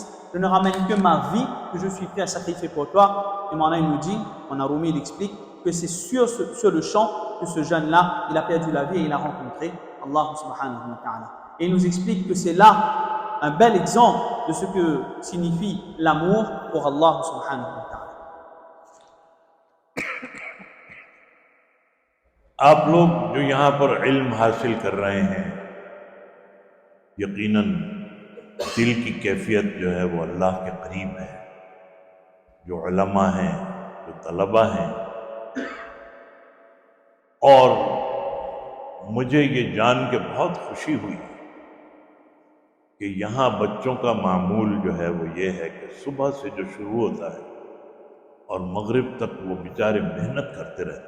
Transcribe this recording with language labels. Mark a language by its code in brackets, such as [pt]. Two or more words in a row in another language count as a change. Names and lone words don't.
[fr] Je ne ramène que ma vie que je suis prêt à sacrifier pour toi. Et maintenant, il nous dit, mon Arumi, il explique que c'est sur le champ que ce jeune-là, il a perdu la vie et il a rencontré Allah [ar] سبحانه وتعالى. [fr] Et il nous explique que c'est là un bel exemple de ce que signifie l'amour pour Allah [ar] سبحانه وتعالى. [ur] آپ لوگ جو یہاں پر علم حاصل کر رہے ہیں، یقیناً دل کی کیفیت جو ہے وہ اللہ کے قریب ہے. جو علما ہیں، جو طلبہ ہیں، اور مجھے یہ جان کے بہت خوشی ہوئی کہ یہاں بچوں کا معمول جو ہے وہ یہ ہے کہ صبح سے جو شروع ہوتا ہے اور مغرب تک وہ بیچارے محنت کرتے رہتے ہیں.